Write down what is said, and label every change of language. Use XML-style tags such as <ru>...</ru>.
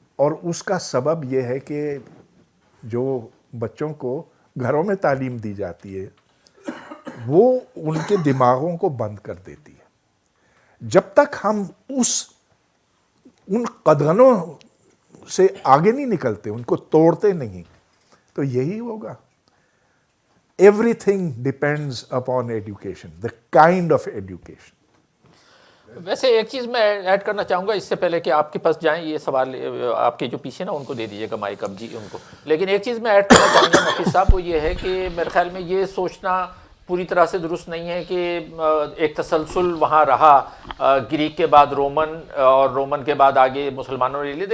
<ur>اور اس کا سبب یہ ہے کہ جو بچوں کو گھروں میں تعلیم دی جاتی ہے وہ ان کے دماغوں کو بند کر دیتی ہے. جب تک ہم ان قدغنوں سے آگے نہیں نکلتے، ان کو توڑتے نہیں، تو یہی ہوگا.</ur> <en>Everything depends upon education, the kind of education.</en> <ur>ویسے ایک چیز میں ایڈ کرنا چاہوں گا اس سے پہلے کہ آپ کے پاس جائیں، یہ سوال آپ کے جو پیچھے نا ان کو دے دیجیے گا مائک اب جی ان کو. لیکن ایک چیز میں ایڈ کرنا چاہوں گا نفیس صاحب، وہ یہ ہے کہ میرے خیال میں یہ سوچنا پوری طرح سے درست نہیں ہے کہ ایک تسلسل وہاں رہا، گریک کے بعد رومن اور رومن کے بعد آگے مسلمانوں نے لے.</ur>